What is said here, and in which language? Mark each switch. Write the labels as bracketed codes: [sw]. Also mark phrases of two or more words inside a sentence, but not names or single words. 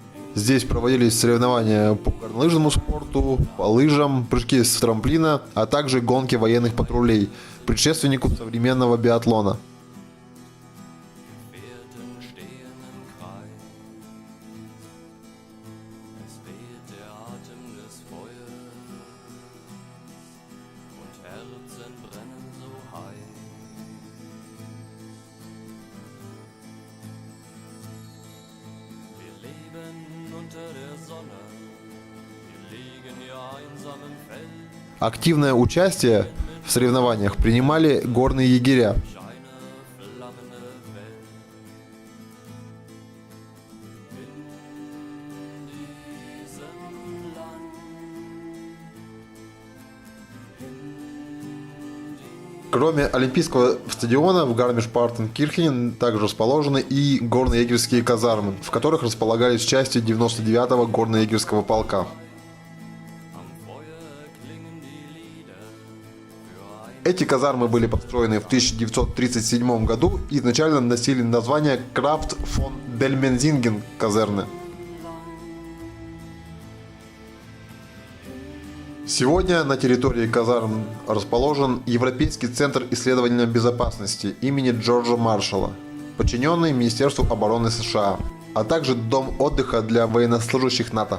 [ru] Здесь проводились соревнования по горнолыжному спорту, по лыжам, прыжки с трамплина, а также гонки военных патрулей, предшественнику современного биатлона. [de] Gefährten stehen im Kreis. Es weht der Atem des Feuers und Herzen brennen so heiß. Wir leben unter der Sonne, wir liegen hier einsam im Feld. [ru] Активное участие в соревнованиях принимали горные егеря. [de] Scheine flammende Welt. In diesem Land. [ru] Кроме Олимпийского стадиона в Гармиш-Партенкирхене также расположены и горно-егерские казармы, в которых располагались части 99-го горно-егерского полка. [de] Am Feuer klingen die Lieder für ein [ru] Эти казармы были построены в 1937 году и изначально носили название Крафт фон Дельмензинген казерны. Сегодня на территории казарм расположен Европейский центр исследования безопасности имени Джорджа Маршалла, подчиненный Министерству обороны США, а также дом отдыха для военнослужащих НАТО.